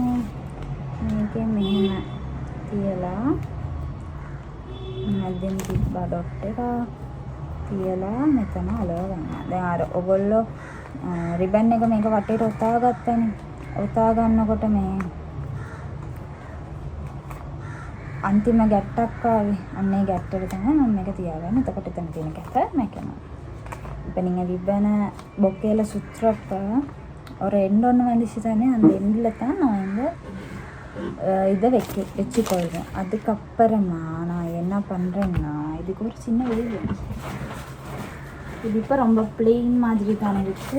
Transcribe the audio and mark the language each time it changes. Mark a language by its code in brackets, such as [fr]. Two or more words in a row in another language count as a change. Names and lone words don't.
[si] මේකේ මෙහෙම තියලා මැදින් තිබ්බා ඩොට් එක තියලා මෙතන අලව ගන්නවා. දැන් අර ඔයගොල්ලෝ රිබන් එක මේක වටේට ඔතා ගත්තනේ. ඔතා ගන්නකොට මේ අන්තිම ගැට්ටක් ආවේ. අන්න ඒ ගැට්ටට තමයි මම මේක තියාගන්නේ. එතකොට එතන තියෙන කැත මැකෙනවා. [ta] இப்போ நீங்கள் ரிப்பனை பொக்கையில் சுற்றுறப்ப ஒரு எண்டு ஒன்று வந்துச்சு தானே, அந்த எண்டில் தான் நான் வந்து இதை வச்சுக்கொள்வேன். அதுக்கப்புறமா நான் என்ன பண்ணுறேன்னா இதுக்கு ஒரு சின்ன வீடு. இது இப்போ ரொம்ப பிளெயின் மாதிரி தானே இருக்குது.